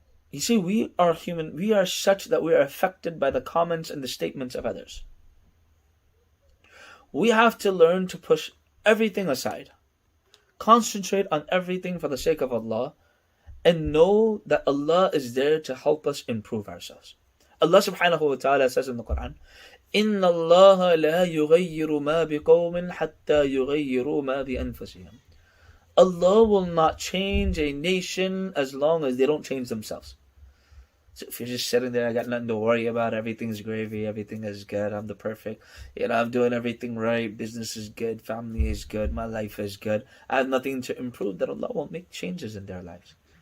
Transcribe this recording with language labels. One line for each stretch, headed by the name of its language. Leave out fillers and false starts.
English: You see, we are human. We are such that we are affected by the comments and the statements of others. We have to learn to push everything aside, concentrate on everything for the sake of Allah, and know that Allah is there to help us improve ourselves. Allah subhanahu wa ta'ala says in the Quran,
Arabic: إِنَّ اللَّهَ لَا يُغَيِّرُ مَا بِقَوْمٍ حَتَّى يُغَيِّرُوا مَا بِأَنفُسِهِمْ.
English: Allah will not change a nation as long as they don't change themselves. So if you're just sitting there, I got nothing to worry about, everything's gravy, everything is good, I'm the perfect, I'm doing everything right, business is good, family is good, my life is good, I have nothing to improve, that Allah won't make changes in their lives.